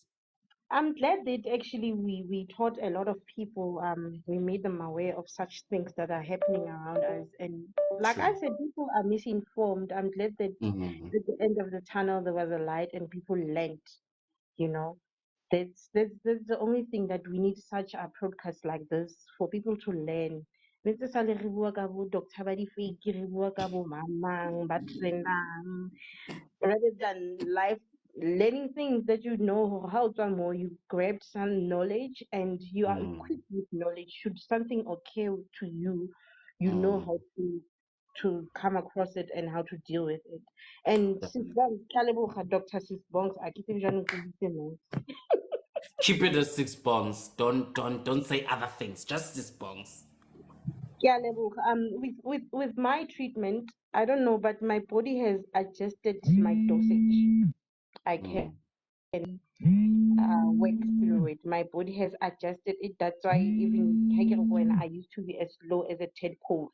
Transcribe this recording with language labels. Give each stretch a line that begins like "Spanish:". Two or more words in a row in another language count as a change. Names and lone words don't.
English: I'm glad that actually we taught a lot of people, we made them aware of such things that are happening around us. And like I True. said, people are misinformed. I'm glad that Mhm. at the end of the tunnel there was a light and people learned, you know. That's the only thing that we need such a broadcast like this for people to learn.
Southern Sotho: Ntse sale re bua ka bo doctor ba di-fake, re bua ka bo mamang ba trendang,
English: rather than life learning things that you know how to more you grabbed some knowledge and you are equipped with knowledge. Should something occur to you, you know how to come across it and how to deal with it. And Sis Definitely.
Southern Sotho: Bongs, ke a leboga, Dr. Sis Bongs, a ke tsebe jwang o nkutlwisitse moo.
English: Keep it at 6 bonds. Don't say other things. Just 6 bonds.
Southern Sotho: Ke a leboga.
English: With my treatment, I don't know, but my body has adjusted my dosage. I can work through it. My body has adjusted it. That's why even when I used to be as low as a 10 cold.